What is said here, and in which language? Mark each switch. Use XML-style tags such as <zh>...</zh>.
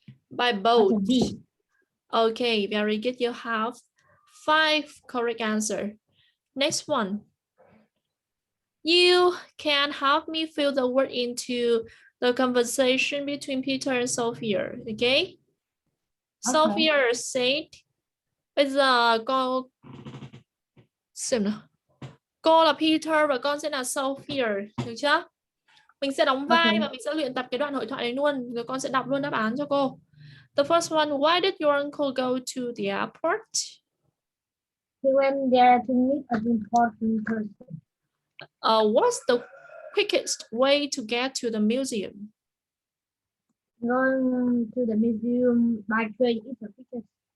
<en>By boat. Letter D. Okay, very good. You have 5 correct answer. Next one. You can help me fill the word into the conversation between Peter and Sophia. Okay? Sophia said,</en> <vi>bây giờ cô xem nào. Cô là Peter và con sẽ là Sophia, được chưa? Mình sẽ đóng vai và mình sẽ luyện tập cái đoạn hội thoại này luôn, rồi con sẽ đọc luôn đáp án cho cô.</vi> <en>The first one, why did your uncle go to the airport? He went there to meet an important person. What's the quickest way to get to the museum? Going to the museum by train is the quickest.</en>